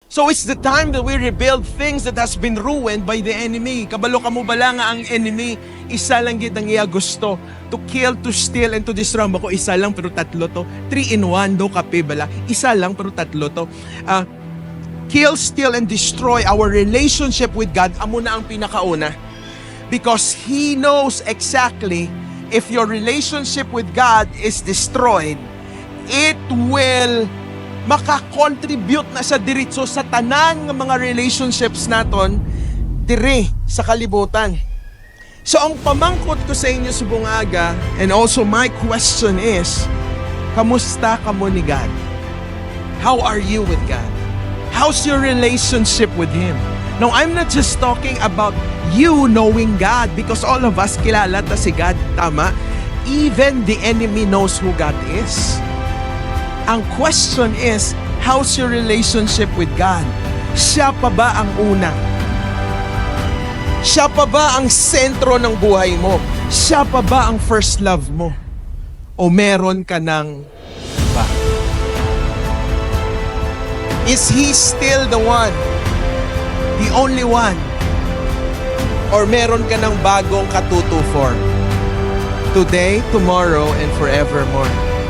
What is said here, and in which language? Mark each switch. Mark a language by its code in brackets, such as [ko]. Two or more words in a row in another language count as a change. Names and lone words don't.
[en] So it's the time that we rebuild things that has been ruined by the enemy. [hil] Kabalo ka mo bala nga ang enemy, isa lang gid ang iya gusto. [en] To kill, to steal, and to destroy. [hil] Bako isa lang pero tatlo to. 3 in 1 do kape bala. Isa lang pero tatlo to. [en] Kill, steal, and destroy our relationship with God. [hil] Amo na ang pinakauna. [en] Because He knows exactly if your relationship with God is destroyed, it will [hil] makakontribute na sa diretso sa tanan ng mga relationships naton dire sa kalibutan. So ang pamangkot ko sa inyo sa bungaga, [en] and also my question is, [hil] kamusta ka mo ni God? [en] How are you with God? How's your relationship with Him? Now, I'm not just talking about you knowing God, because all of us [hil] kilala ta si God, tama? [en] Even the enemy knows who God is. Ang question is, how's your relationship with God? [tl] Siya pa ba ang una? Siya pa ba ang sentro ng buhay mo? Siya pa ba ang first love mo? O meron ka ng iba? [en] Is He still the one? The only one? [tl] Or meron ka ng bagong katuto for? [en] Today, tomorrow, and forevermore?